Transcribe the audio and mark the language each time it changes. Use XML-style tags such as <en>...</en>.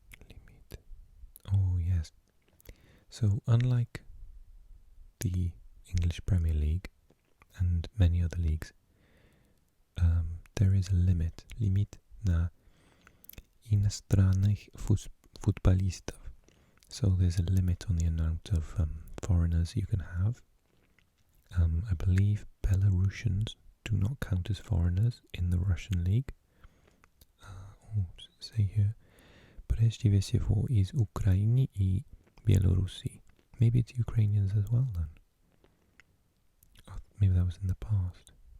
<en>Limit. Oh yes. So unlike the English Premier League and many other leagues, there is a limit</en> <ru>на иностранных футболистов.</ru> <en>So there's a limit on the amount of foreigners you can have. I believe Belarusians do not count as foreigners in the Russian league. Say here,</en> <ru>прежде всего из Украины и Беларуси.</ru> <en>Maybe it's Ukrainians as well then. Oh, maybe that was in the past.</en>